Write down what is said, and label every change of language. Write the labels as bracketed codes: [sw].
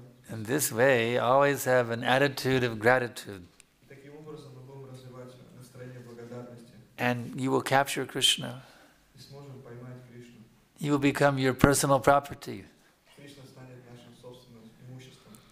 [en] In this way, always have an attitude of gratitude. [ru] Таким образом мы будем развивать настроение благодарности [en] And you will capture Krishna. [ru] и сможем поймать Кришну. [en] He will become your personal property. [ru] Кришна станет нашим собственным имуществом.